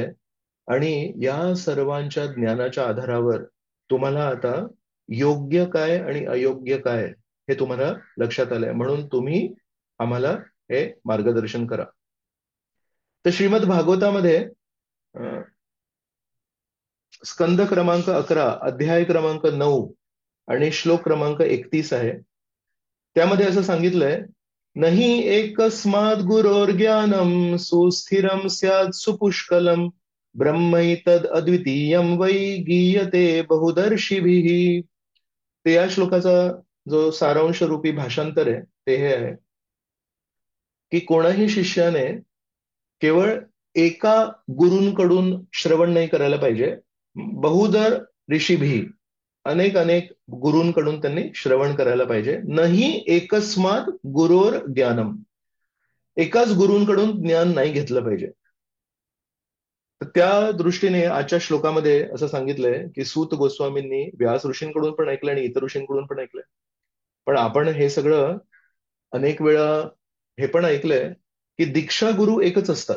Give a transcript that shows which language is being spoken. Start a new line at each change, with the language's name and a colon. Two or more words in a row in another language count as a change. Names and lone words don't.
Marathi: आणि या सर्वांच्या ज्ञानाच्या आधारावर तुम्हाला आता योग्य काय आणि अयोग्य काय हे तुम्हाला लक्षात आलंय, म्हणून तुम्ही आम्हाला हे मार्गदर्शन करा. तर श्रीमद भागवतामध्ये स्कंद क्रमांक 11, अध्याय क्रमांक 9 आणि श्लोक क्रमांक 31 आहे. त्यामध्ये असं सांगितलंय,
Sanskrit: नहि एकस्माद् गुरोर्ज्ञानम सुस्थिरम स्यात् सुपुष्कलम ब्रह्मैतद अद्वितीयम वै गीयते बहुदर्शिभिः.
Marathi: ते या श्लोकाचा जो सारांश रूपी भाषांतर आहे ते हे आहे की कोणाही शिष्याने केवळ एका गुरूंकडून श्रवण नाही करायला पाहिजे.
Sanskrit: बहुदर ऋषीभी,
Marathi: अनेक अनेक गुरूंकडून त्यांनी श्रवण करायला पाहिजे.
Sanskrit: नाही एकस्मात गुरोर ज्ञानम,
Marathi: एकाच गुरूंकडून ज्ञान नाही घेतलं पाहिजे. तर त्या दृष्टीने आजच्या श्लोकामध्ये असं सांगितलंय की सूत गोस्वामींनी व्यास ऋषींकडून पण ऐकलं आणि इतर ऋषींकडून पण ऐकलंय. पण आपण हे सगळं अनेक वेळा हे पण ऐकलंय की दीक्षा गुरु एकच असतात.